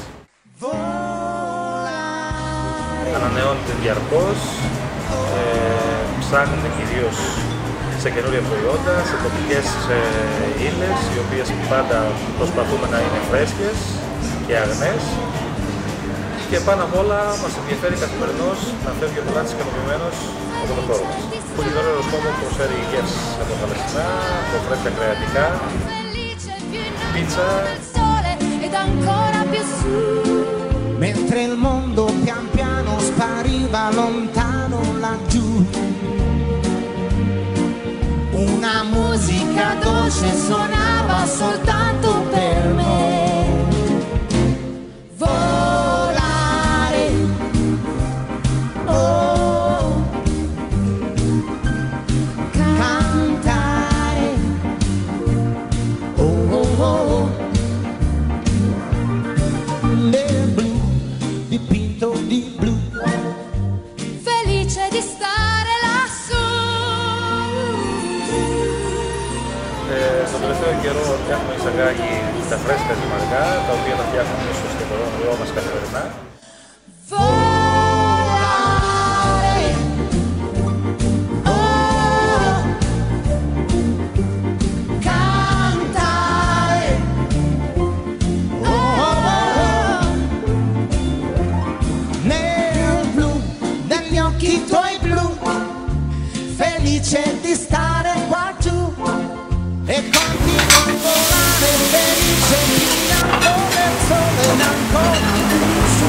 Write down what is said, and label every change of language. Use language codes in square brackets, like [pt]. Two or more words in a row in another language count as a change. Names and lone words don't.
[el] Ανανεώνεται διαρκώς, ψάχνεται κυρίως σε καινούρια προϊόντα, σε τοπικές ύλες, οι οποίες πάντα προσπαθούμε να είναι φρέσκες και αγνές. Και πάνω απ' όλα μας ενδιαφέρει καθημερινώς να φεύγει ο πελάτης ικανοποιημένος από το χώρο μας. Το εστιατόριο Οροσκόπο προσφέρει γεύσεις από Παλαιστινά, από φρέσκα κρεατικά, πίτσα. [it] Mentre il mondo pian piano spariva lontano laggiù, una musica dolce suonava soltanto per me. Volare, oh, cantare, oh, oh, oh. Nel blu dipinto di blu, felice di stare lassù. [el] Στον τελευταίο καιρό έχουμε εισαγάγει τα φρέσκα ζυμαρικά, τα οποία τα φτιάχνουμε στο εστιατόριό μας καθημερινά. [it] Volare, oh, cantare, oh, oh, oh. Nel blu degli occhi tuoi blu, felice di stare qua giù e continuo a volare felice brillando nel sole ancora su.